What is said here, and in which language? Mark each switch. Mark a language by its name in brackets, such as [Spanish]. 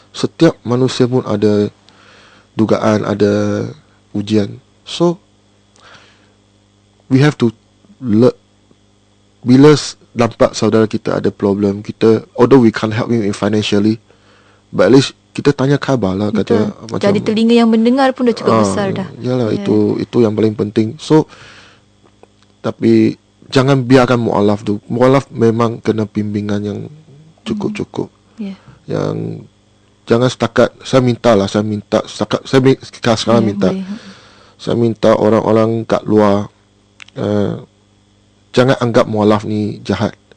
[Malay] Setiap manusia pun ada dugaan, ada ujian. [English] So we have to [Malay] bila nampak saudara kita ada [English] problem, kita, although we can't help him financially, but at least [Malay] kita tanya khabar lah. Kata macam, jadi telinga yang mendengar pun dah cukup besar dah. Yalah, itu yang paling penting. So tapi jangan biarkan mualaf tu. Mualaf memang kena bimbingan yang cukup-cukup. Yang jangan setakat saya minta saya minta orang-orang kat luar jangan anggap mualaf ni jahat.